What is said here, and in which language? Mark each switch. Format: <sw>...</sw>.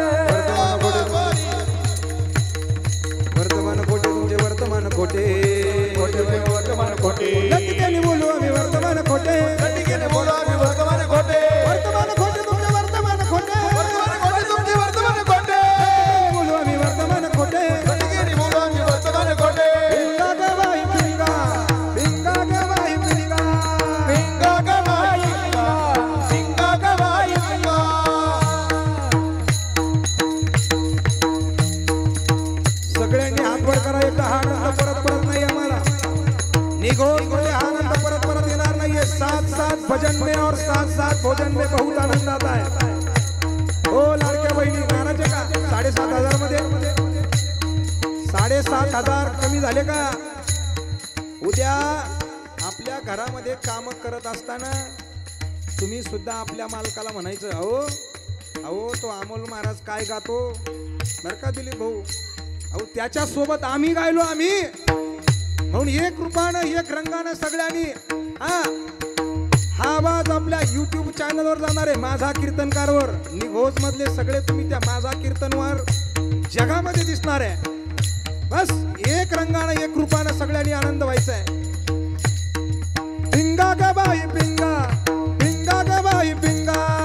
<mr>वर्तमान खोटे तुमचे वर्तमान खोटे, खोटे वर्तमान खोटे, लतिकेने बोलू आम्ही वर्तमान खोटे, लटिकेने बोला आम्ही वर्तमान खोटे. वर्तमान खोटे तुमचे वर्तमान खोटे, वर्तमान खोटे तुमचे वर्तमान खोटे, बोलू आम्ही वर्तमान खोटे. लटिकेने बोला आम्ही वर्तमान खोटे. पिंगा ग बाई पिंगा, पिंगा ग बाई पिंगा, पिंगा ग बाई पिंगा, पिंगा ग बाई पिंगा. सगळ्यांनी हात वर करा. एकदा हा आनंद परत परत नाही आम्हाला, निघोन बोले हा आनंद परत परत येणार नाहीये.</mr> <hi>साथ साथ भजन में और साथ साथ भोजन में बहुत आनंद आता है.</hi> <mr>हो लाडक्या बहिणी, नाराज आहे का? 7,500 मध्ये 7,500 कमी झाले का? उद्या आपल्या घरामध्ये काम करत असताना तुम्ही सुद्धा आपल्या मालकाला म्हणायचं, अहो अहो तो अमोल महाराज काय गातो बरं का दिलीप भाऊ, अहो त्याच्या सोबत आम्ही गायलो आम्ही. म्हणून एक रूपानं एक रंगानं सगळ्यांनी हा आवाज आपल्या YouTube चॅनलवर जाणार आहे, माझा कीर्तनकारवर. निघोज मधले सगळे तुम्ही त्या माझा कीर्तनवर जगामध्ये दिसणार आहे. बस एक रंगानं एक रूपानं सगळ्यांनी आनंद व्हायचा आहे. पिंगा ग बाई पिंगा, पिंगा ग बाई पिंगा,</mr>